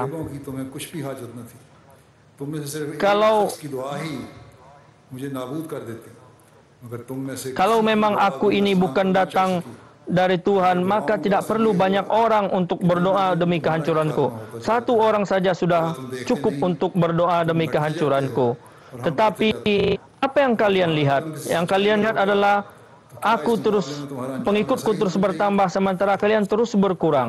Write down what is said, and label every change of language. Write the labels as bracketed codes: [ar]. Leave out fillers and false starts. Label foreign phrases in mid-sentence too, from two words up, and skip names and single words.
[ur] لوگوں کی تمہیں کچھ بھی حاجت نہ تھی تم میں سے صرف ایک [id] Kalau- [ur] شخص کی دعا ہی مجھے نابود کر دیتی مگر تم میں سے [id] Kalau memang aku ini bukan datang dari Tuhan, maka tidak perlu banyak orang untuk berdoa demi kehancuranku. Satu orang saja sudah cukup untuk berdoa demi kehancuranku. Tetapi apa yang kalian lihat? Yang kalian lihat adalah pengikutku terus bertambah sementara kalian terus berkurang.